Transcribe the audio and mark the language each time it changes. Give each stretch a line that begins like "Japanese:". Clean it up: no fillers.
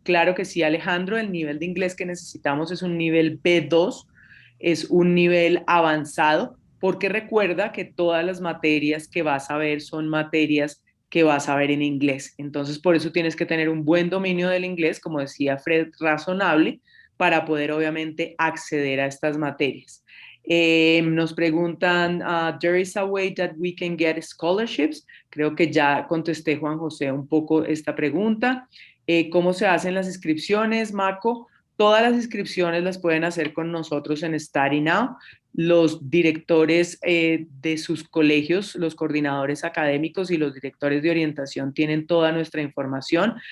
Spanish: Claro que sí, Alejandro, el nivel de inglés que necesitamos es un nivel B2, es un nivel avanzado, porque recuerda que todas las materias que vas a ver son materias que vas a ver en inglés. Entonces, por eso tienes que tener un buen dominio del inglés, como decía Fred, razonable, para poder obviamente acceder a estas materias. Nos preguntan,
English: there is a way that we can get scholarships.
Spanish: Creo que ya contesté, Juan José, un poco esta pregunta. ¿Cómo se hacen las inscripciones, Marco? Todas las inscripciones las pueden hacer con nosotros en Study Now. Los directores de sus colegios, los coordinadores académicos y los directores de orientación tienen toda nuestra información.